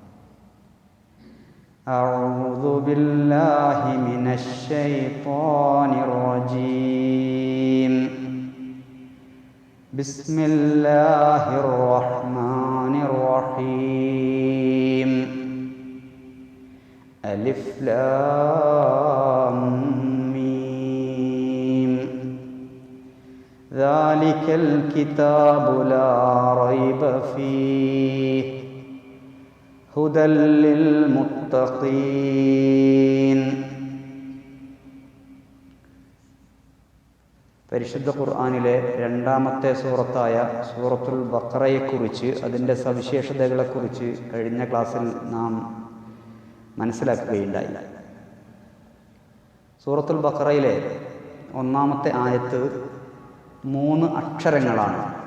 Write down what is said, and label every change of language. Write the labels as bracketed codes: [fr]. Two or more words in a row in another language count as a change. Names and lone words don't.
[ar] أعوذ بالله من الشيطان الرجيم. بسم الله الرحمن الرحيم. ألف لام ذلك الكتاب لا ريب فيه هدى للمتقين. [ml] പരിശുദ്ധ ഖുർആനിലെ രണ്ടാമത്തെ സൂറത്തായ സൂറത്തുൽ ബഖറയെക്കുറിച്ച്, അതിൻ്റെ സവിശേഷതകളെക്കുറിച്ച് കഴിഞ്ഞ ക്ലാസ്സിൽ നാം മനസ്സിലാക്കുകയുണ്ടായി. സൂറത്തുൽ ബഖറയിലെ ഒന്നാമത്തെ ആയത്ത് 3 അക്ഷരങ്ങളാണ്.